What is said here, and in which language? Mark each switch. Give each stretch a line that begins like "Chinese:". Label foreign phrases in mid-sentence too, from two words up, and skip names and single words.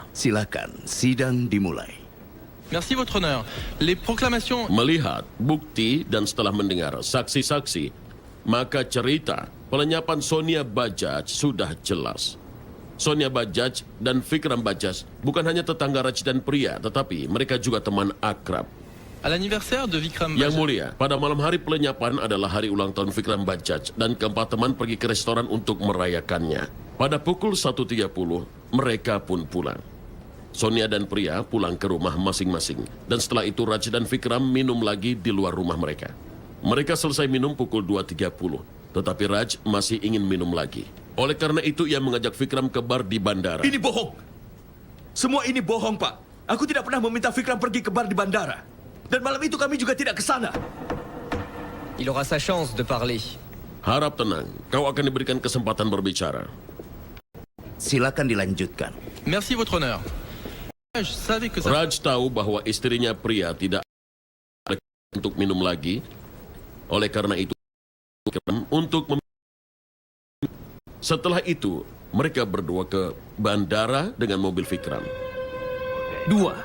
Indonesian: Silakan, sidang dimulai.
French: Merci, Votre Honneur. Les proclamations...
Indonesian: Melihat bukti dan setelah mendengar saksi-saksi, maka cerita pelenyapan Sonia Bajaj sudah jelas. Sonia Bajaj dan Vikram Bajaj bukan hanya tetangga Raj dan Priya, tetapi mereka juga teman akrab.
French: À l'anniversaire de Vikram
Indonesian: Yang Bajaj... mulia, pada malam hari pelenyapan adalah hari ulang tahun Vikram Bajaj dan keempat teman pergi ke restoran untuk merayakannya. Pada pukul 1.30, mereka pun pulang. Sonia dan Priya pulang ke rumah masing-masing. Dan setelah itu Raj dan Vikram minum lagi di luar rumah mereka. Mereka selesai minum pukul 2.30, tetapi Raj masih ingin minum lagi. Oleh karena itu ia mengajak Vikram ke bar di bandara. Ini bohong! Semua ini bohong, Pak. Aku tidak pernah meminta Vikram pergi ke bar di bandara. Dan malam itu kami juga tidak ke sana.
French: Il aura sa chance de parler.
Indonesian: Harap tenang, kau akan diberikan kesempatan berbicara. Silakan dilanjutkan.
French: Merci, Votre Honneur. Je savais que ça...
Indonesian: Raj tahu bahwa istrinya Priya tidak ada untuk minum lagi. Oleh karena itu, setelah itu, mereka berdua ke bandara dengan mobil Vikram. 2.